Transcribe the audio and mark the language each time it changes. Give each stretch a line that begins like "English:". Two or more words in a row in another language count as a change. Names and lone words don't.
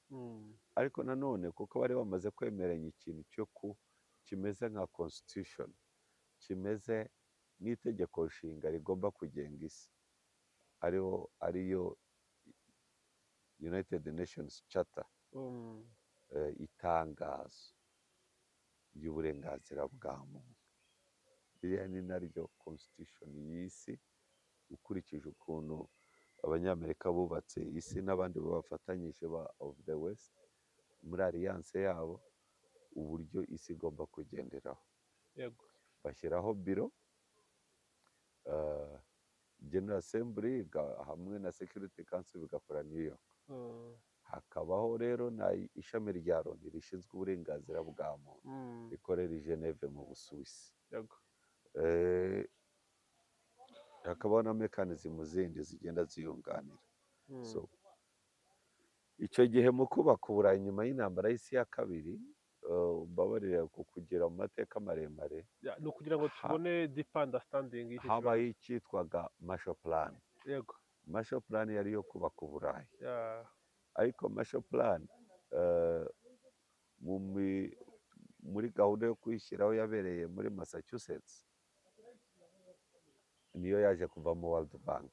Kinyarwanda: Ariko nanone kuko bari bamaze kwemeranya ikintu kimeze nka constitution, kimeze n'itegeko nshinga rigomba kugenga isi, ariyo United Nations Charter, itangazo ry'uburenganzira bwa muntu. Iriya ni naryo constitution y'isi, ukurikije ukuntu Abanyamerika bubatse isi n'abandi bafatanyije
English: of the West
Kinyarwanda: muri alliance yabo, uburyo isi igomba kugenderaho. Yego. Bashyiraho biro, General Assembly hamwe na Security Council bigakora New York. Hakabaho rero na ishami rya Loni rishinzwe uburenganzira bwa muntu, rikorera i Geneve mu Busuwisi. Yego. Hakabaho na mechanism zindi zigenda ziyunganira. So icyo gihe mu kubaka Uburayi nyuma y'intambara y'isi ya kabiri, mbabarira kugira mu mateka maremare, ni ukugira ngo tubone
English: deep understanding.
Kinyarwanda: habaye icyitwaga Marshall Plan. Yego. Marshall Plan yari yo kubaka Uburayi. Ariko Marshall Plan muri gahunda yo kuyishyiraho yabereye muri Massachusetts, niyo yaje kuvamo World Bank.